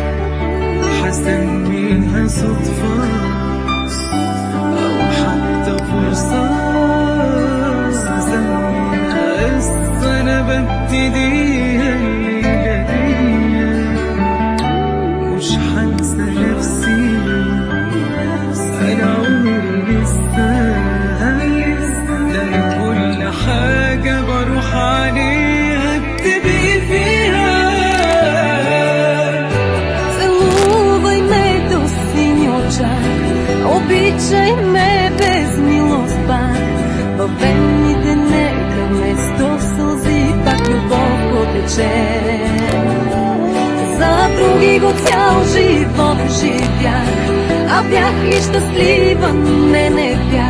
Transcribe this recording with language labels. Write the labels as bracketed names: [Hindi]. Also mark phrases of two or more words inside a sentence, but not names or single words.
[Arabic] حسميها صدفه او حتى فرصه، سميها قصه انا ببتديها الليله دي. مش هنسى نفسي انا عمري لسه، ده أنا كل حاجه بروح عليها بتبقي فيها. [Bulgarian] Обичай ме без милост пак, във вените нека вместо сълзи пак любов потече. За други го цял живот живях, а бях и щастлива, не бях.